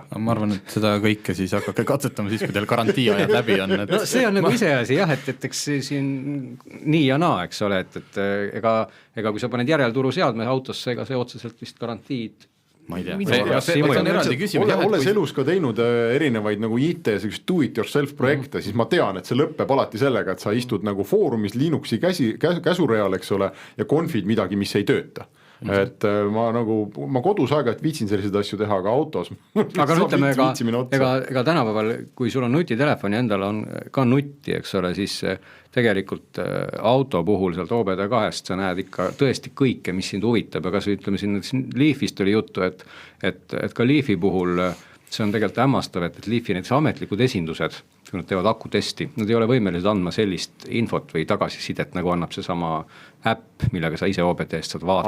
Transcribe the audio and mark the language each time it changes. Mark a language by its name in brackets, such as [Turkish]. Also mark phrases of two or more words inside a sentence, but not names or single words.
[Estonian] Ma arvan, et seda kõike siis hakake katsetama siis, kui teil garantii ajad läbi on. See on nagu iseasi jah, et eks siin nii ja naa, eks ole, et ega kui sa paned järelturu seadme autosse, ega see otseselt vist garantiid ma ei tea, see on eraldi küsimus. Olles elus ka teinud erinevaid nagu IT do-it-yourself projekte, siis ma tean, et see lõppeb alati sellega, et sa istud nagu foorumis Linuxi käsureal, eks ole, ja konfid midagi, mis ei tööta. Et ma kodus aeg-ajalt viitsin selliseid asju teha, aga autos aga ütleme, ega tänapäeval, kui sul on nutitelefon ja endal on ka nutti, eks ole, siis tegelikult auto puhul sealt OBD2-st sa näed ikka tõesti kõike, mis sind huvitab, aga kas ütleme siin Leafist oli juttu, et ka Leafi puhul see on tegelikult hämmastav, et Leafi näiteks ametlikud esindused, kui nad teevad akutesti, nad ei ole võimelised andma sellist infot või tagasisidet, nagu annab see sama äpp, millega sa ise OBD-st saad vaadata.